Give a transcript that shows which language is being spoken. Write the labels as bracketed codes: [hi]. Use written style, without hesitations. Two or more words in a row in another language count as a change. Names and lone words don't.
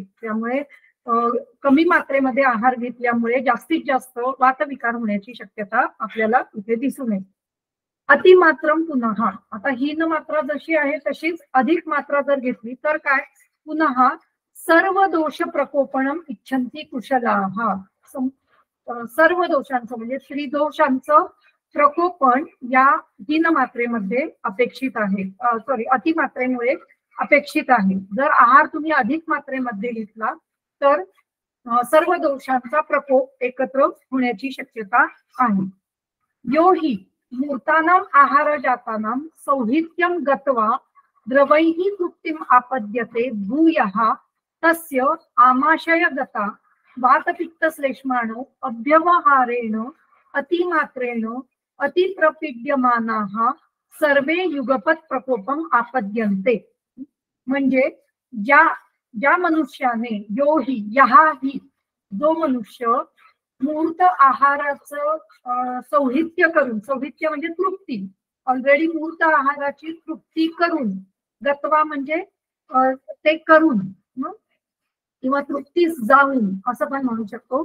[mr] त्यामुळे कमी मात्रेमध्ये आहार घेतल्यामुळे जास्तीत जास्त वातविकार होण्याची शक्यता आपल्याला इथे दिसून येते. अतिमात्रम पुन्हा, आता हीन मात्रा जशी आहे तशीच अधिक मात्रा जर घेतली तर काय, पुन्हा [sa] सर्व दोष प्रकोपणम इच्छन्ति कुशलाः. [mr] सर्व दोषांचं म्हणजे त्रिदोषांचं प्रकोपन या हीन मात्रेमध्ये अपेक्षित आहे, अतिमात्रेमुळे अपेक्षित आहे. जर आहार तुम्ही अधिक मात्रेमध्ये घेतला तर सर्व दोषांचा प्रकोप एकत्र होण्याची शक्यता आहे. [sa] यो हि मूर्तानाम आहार जातानाम सौहित्यम गत्वा द्रवैः तृप्तिम् आपद्यते भूयः तस्य आमाशयगता वातपित्तश्लेष्माणो अभ्यवहारेण अतिमात्रेण अतिप्रपीड्यमानाः सर्वे युगपत प्रकोपम आपद्यन्ते. [mr] म्हणजे ज्या मनुष्याने जो मनुष्य मूर्त आहाराचं सौहित्य करून, सौहित्य म्हणजे तृप्ती, ऑलरेडी मूर्त आहाराची तृप्ती करून, गत्वा म्हणजे ते करून किंवा तृप्तीस जाऊन असं पण म्हणू शकतो.